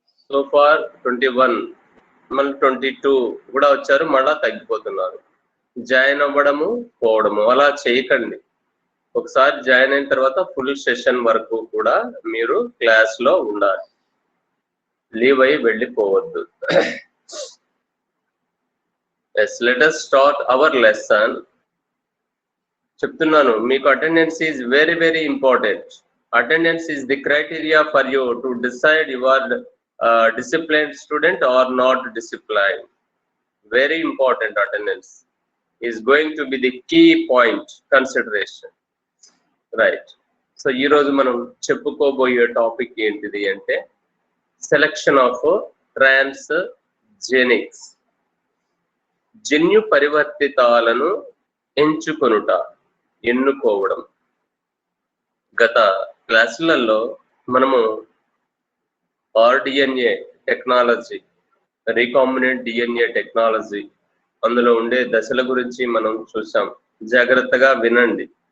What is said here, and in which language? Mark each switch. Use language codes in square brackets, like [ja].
[te] So far 21 మళ్ళీ 22 కూడా వచ్చారు, మళ్ళా తగ్గిపోతున్నారు. జాయిన్ అవ్వడము పోవడము అలా చేయకండి. ఒకసారి జాయిన్ అయిన తర్వాత ఫుల్ సెషన్ వరకు కూడా మీరు క్లాస్ లో ఉండాలి, లీవ్ అయి వెళ్ళిపోవద్దు. [en] Yes, let us start our lesson. [te] చెప్తున్నాను, మీకు [en] Attendance is very important. Attendance is the criteria for you to decide your disciplined student or not disciplined. Very important. Attendance is going to be the key point consideration, right? [te] So ee roju manam cheppukoboye topic entidi ante [en] selection of transgenics, [te] జన్యు పరివర్తితాలను ఎంచుకొనుట, ఎన్నుకోవడం. గత క్లాసులలో మనము rDNA technology, recombinant DNA technology, అందులో ఉండే దశల గురించి మనం చూసాం. జాగ్రత్తగా వినండి.